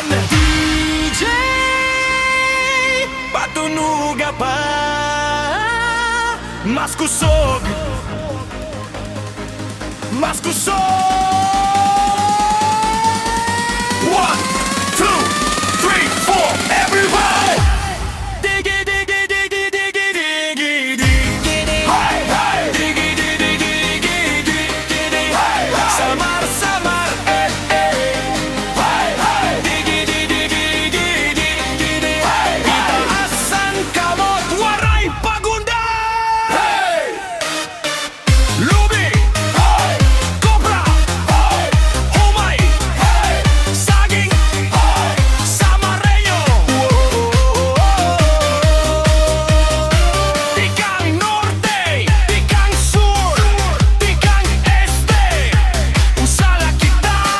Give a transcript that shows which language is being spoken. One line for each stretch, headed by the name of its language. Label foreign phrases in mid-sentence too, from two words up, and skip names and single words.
Waray: DJ patunuga pa mas kusog, mas kusog.
English: 1, 2, 3, 4 everybody. Digi digi digi digi digi digi. Hey hey. Digi digi digi digi digi. Hey hey. Samar samar eh eh. Hey hey. Digi digi digi digi digi. Hey hey.
Waray: Itaasan kamot waray pagunda. Hey. Lubi. Hey. Cobra. Hey. Humay. Hey. Saging. Hey. Sa Mareño. Tikang norte, tikang sur, tikang este, usala kita.